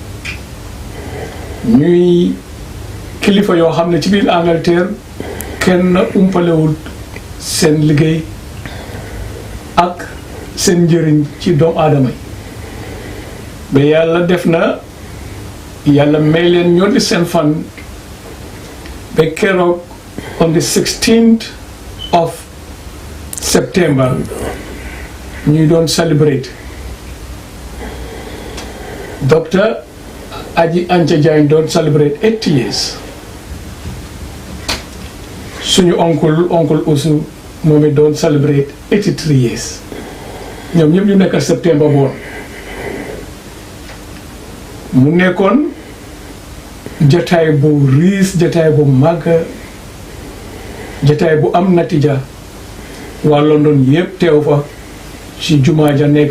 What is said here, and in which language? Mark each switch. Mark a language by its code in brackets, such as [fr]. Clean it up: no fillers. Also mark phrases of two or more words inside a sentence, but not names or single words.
[wo] ñuy kilifa yoo xam ne ci biir Angleterre kenn umpalewul seen liggéey ak seen njëriñ ci doomu aadama yi ba yàlla def na yàlla may leen ñoo di seen fan ba keroog [en] on the 16th of September [wo] ñuy doon celebrate docteur Aji Ancha Jaañ doon celebrate 8 years suñu oncle Ousou moom it doon celebrate 83 years ñoom ñëpp ñu nekk septembre boon mu nekkoon jataay bu riis jataay bu màgg jataay bu am natija waa London yëpp teew fa ci jumaa ja nekk